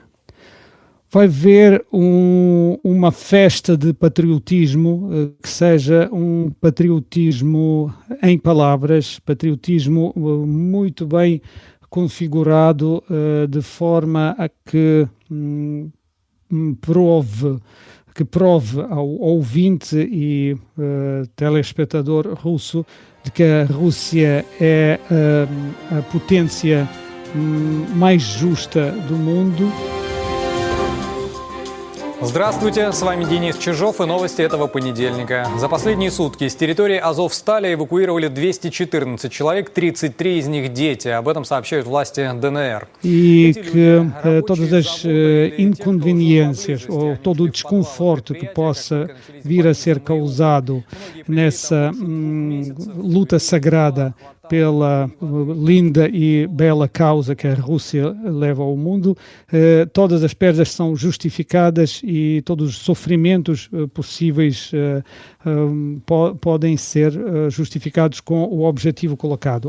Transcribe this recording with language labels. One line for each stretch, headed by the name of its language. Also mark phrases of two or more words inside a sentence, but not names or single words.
Portuguese: Vai ver uma festa de patriotismo, que seja um patriotismo em palavras, patriotismo muito bem configurado, de forma a que prove ao ouvinte e telespectador russo de que a Rússia é a potência mais justa do mundo.
Russian: Здравствуйте, с вами Денис Чижов и новости этого понедельника. За последние сутки с территории Азовстали эвакуировали 214 человек, 33 из них дети. Об этом сообщают власти ДНР.
Portuguese: E que todas as inconveniências ou todo o desconforto que possa vir a ser causado nessa luta sagrada pela linda e bela causa que a Rússia leva ao mundo, todas as perdas são justificadas e todos os sofrimentos possíveis podem ser justificados com o objetivo colocado.